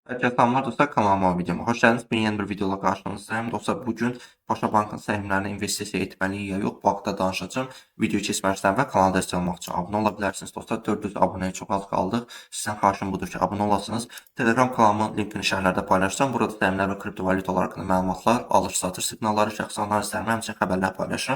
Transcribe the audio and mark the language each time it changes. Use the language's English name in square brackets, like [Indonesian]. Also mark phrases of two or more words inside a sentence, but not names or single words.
[Turkish] Herkese selamlar dostlar, kanalıma ve videoma hoş geldiniz. Ben yeni bir videoyla karşınızdayım. [Azerbaijani] Dostlar, bugün Paşa Bankın səhmlərini investisiya etməli ya yox, bu haqda danışacağım. Video keçməzdən və kanala dəstək olmaq üçün abunə ola bilərsiniz. Dostlar, 400 abunəyə çox az qaldıq. Sizdən xahişim budur ki, abunə olasınız. Telegram kanalımın linkini şərhlərdə paylaşacağım. Burada səhmlər və kriptovalyutalar haqqında məlumatlar, alış-satış siqnalları, şəxsi analizlərimi, həmçinin xəbərlər paylaşıram.